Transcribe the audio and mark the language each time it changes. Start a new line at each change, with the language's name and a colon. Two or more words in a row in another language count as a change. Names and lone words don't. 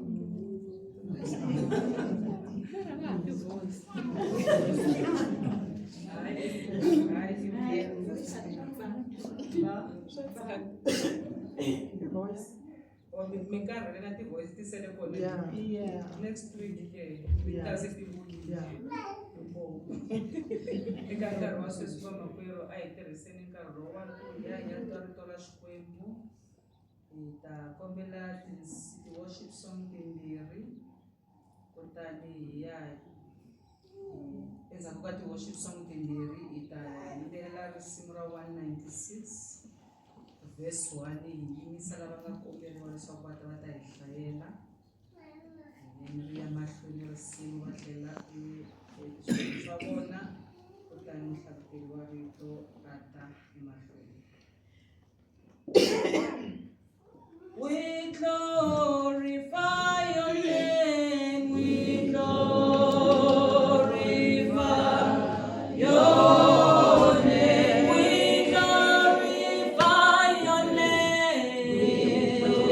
Tsonga: mi karhele na ti-voice ti sele kona yeah
English: next week ke
Tsonga: Yeah. ta se ti vuyile eka nkarhi wa sweswi va makwerhu a hi tirhiseni nkarhi lowani ku hi ya hi ya twa rito ra Xikwembu hi ta kombela ti-
English: worship song
Tsonga: timbirhi kutani hi ya endzhaku ka ti-
English: worship song
Tsonga: timbirhi hi ta yimbelela risimu ra 196 verse 1 hi yimisa lava nga komberiwa leswaku va ta hi hlayela then ri ya mahlweni risimu va tlhela swilo swa vona kutani muhlavuteli wa rito a ta emahlweni.
English: We glorify your name, we glorify your name, we glorify your name,